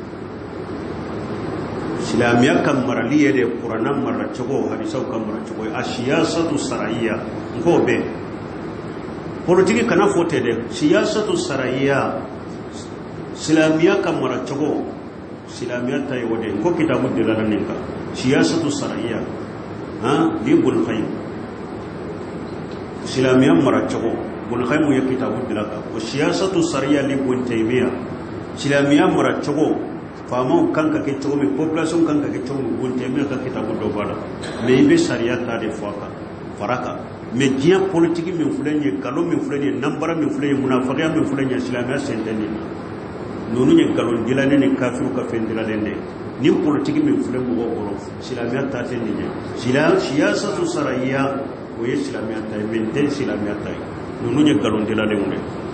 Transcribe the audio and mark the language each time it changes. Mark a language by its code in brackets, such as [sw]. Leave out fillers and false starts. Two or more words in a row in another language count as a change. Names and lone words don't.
[bm] silamɛya ka marali ye de kurana maracogo hadisaw ka maracogo a [ar] السياسة الشرعية [bm] nk'o bɛ politiki kana fɔ tɛ dɛ [ar] السياسة الشرعية [bm] silamɛya ka maracogo silamɛya ta ye o de ko kitabu dilala nin kan [ar] السياسة الشرعية [bm] ni Ibn Qayyim silamɛya maracogo Ibn Qayyim ye kitabu dilala o [ar] السياسة الشرعية ل [bm] Ibn Taymiya silamɛya maracogo faamaw kan ka kɛ cogo min population kan ka kɛ cogo min Ibn Taymiya ka kitabu dɔ b'a la mais i bɛ sariya ta de fɔ a kan fara kan mais diɲɛ politiki min filɛ nin ye galon min filɛ nin ye nanbara min filɛ nin ye munafakiya min filɛ nin ye silamɛya sen tɛ nin na ninnu ye galon dilanen ni kafiru ka fɛn dilanen de ni politiki min filɛ mɔgɔw kɔrɔ silamɛya ta tɛ nin ye [ar] السياسة الشرعية [bm] o ye silamɛya ta ye mais tɛ silamɛya ta ye ninnu ye galon dilanen de